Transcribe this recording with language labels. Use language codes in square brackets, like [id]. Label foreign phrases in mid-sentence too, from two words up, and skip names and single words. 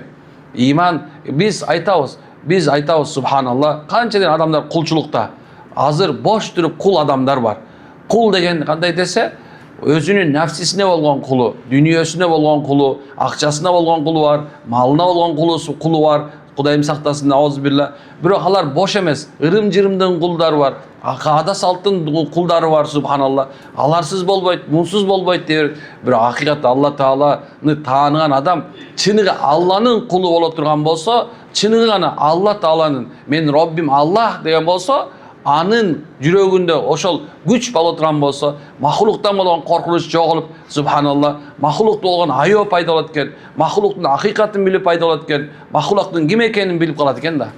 [ky] Иман, биз айтабыз субханалла, канчалык адамдар кулчулукта. Азыр бош туруп кул адамдар бар. Кул деген кандай десе, өзүнүн нафсисине болгон кулу, дүйнөсүнө болгон кулу, акчасына болгон кулу бар, малына болгон кулу бар, Кудайым сактасын, аузубиллах. Bирок алар boş эмес. Ырым-жырымдын кулдары бар. Ада салттын кулдары бар, субханалла. Аларсыз болбойт, мунсуз болбойт деп. Бирок акыйкатта Алла Тааланы тааныган адам чыныгы Алланын кулу боло турган болсо, чыныгы гана Алла Тааланын мен Роббим Аллах деген болсо, анын жүрөгүндө ошол күч боло турган болсо, махлуктан болгон коркунуч жоголуп, субханалла, махлукта болгон аяоо пайда болот экен, махлуктун акыйкатын билип пайда болот экен, махлуктун ким экенин билип калат экен да.